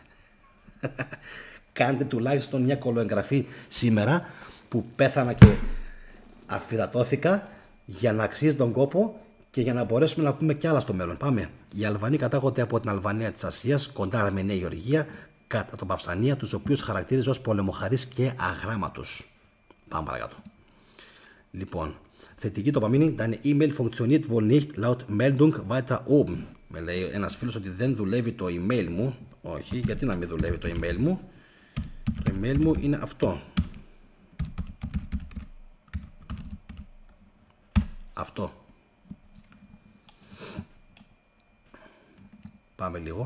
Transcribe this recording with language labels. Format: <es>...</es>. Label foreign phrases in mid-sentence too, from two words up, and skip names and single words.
<el>Κάντε τουλάχιστον μια κολοεγγραφή σήμερα που πέθανα και αφυδατώθηκα για να αξίζει τον κόπο και για να μπορέσουμε να πούμε κι άλλα στο μέλλον. Πάμε. Οι Αλβανοί κατάγονται από την Αλβανία της Ασίας, κοντά με Νέα Γεωργία, κατά τον Παυσανία, τους οποίους χαρακτήριζε ως πολεμοχαρείς και αγράμματους. Πάμε παρακάτω. Λοιπόν, θετική τοπαμίνη,</el> <de>deine E-Mail funktioniert wohl nicht laut Meldung weiter oben.</de> <el>Με λέει ένας φίλος ότι δεν δουλεύει το email μου. Όχι, γιατί να μην δουλεύει το email μου. Το email μου είναι αυτό. Αυτό. Πάμε λίγο.</el>